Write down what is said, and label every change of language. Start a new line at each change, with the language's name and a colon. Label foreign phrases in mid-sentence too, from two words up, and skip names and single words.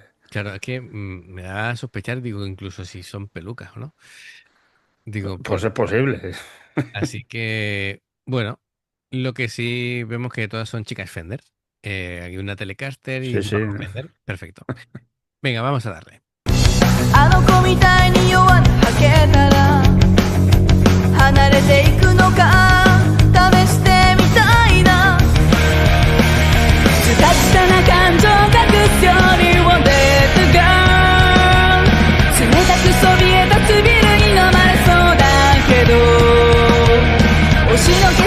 Spanish: claro, es que me da a sospechar, digo, incluso si son pelucas, ¿no? Digo, Pues es posible. así que, bueno, lo que sí vemos que todas son chicas Fender. Hay una Telecaster y Sí, un sí. bajo Fender. Perfecto. Venga, vamos a darle.
Japanese: あの子みたいに弱音吐けたら離れていくのか試してみたいなずたずたな感情隠すよりもデッドガー冷たくそびえたビルに飲まれそうだけど押しのけ